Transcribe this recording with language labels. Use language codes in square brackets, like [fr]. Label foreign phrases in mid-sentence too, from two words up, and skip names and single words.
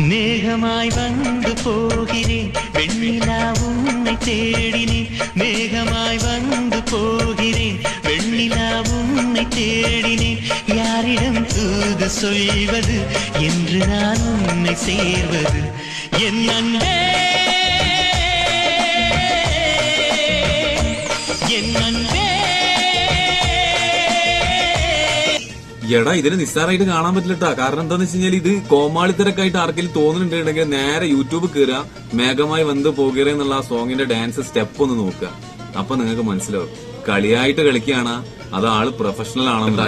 [ta] மேகமாய் வந்து போகிறேன் வெண்ணிலா உன்னை தேடினேன் மேகமாய் வந்து போகிறேன் வெண்ணிலா உன்னை தேடினேன் யாரிடம் தூது சொல்வது என்று நான் உன்னை சேர்வது என் அன்பே என் அன்பே. [ml] എടാ ഇതിനെ നിസ്സാരമായിട്ട് കാണാൻ പറ്റില്ലട്ടാ. കാരണം എന്താന്ന് വെച്ച് കഴിഞ്ഞാൽ ഇത് കോമാളിത്തിരക്കായിട്ട് ആർക്കെങ്കിലും തോന്നുന്നുണ്ടെങ്കിൽ നേരെ യൂട്യൂബ് കയറുക, മേഘമായി വന്ന് പോകുക എന്നുള്ള ആ സോങ്ങിന്റെ [en] dance step [ml] ഒന്ന് നോക്കുക. അപ്പൊ നിങ്ങൾക്ക് മനസ്സിലാവും കളിയായിട്ട് കളിക്കുകയാണ് അത് ആള് പ്രൊഫഷണൽ ആണെന്നാ.